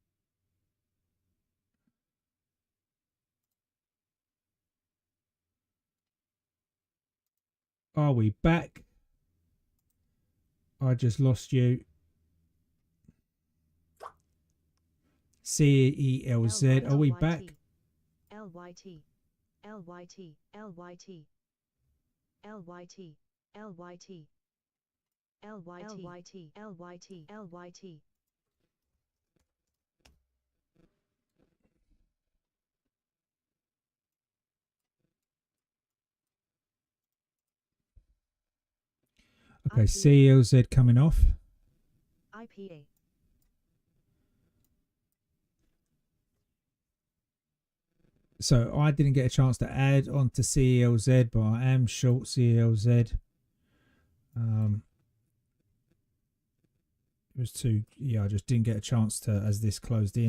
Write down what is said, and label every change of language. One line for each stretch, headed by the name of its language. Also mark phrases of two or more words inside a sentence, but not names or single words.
English: Are we back? I just lost you. CELZ. Are we back? LYT. LYT. LYT. LYT. LYT. LYT. LYT. LYT. Okay, CELZ coming off. IPA. So I didn't get a chance to add on to CELZ, but I am short CELZ. It was too, yeah, I just didn't get a chance to, as this closed in.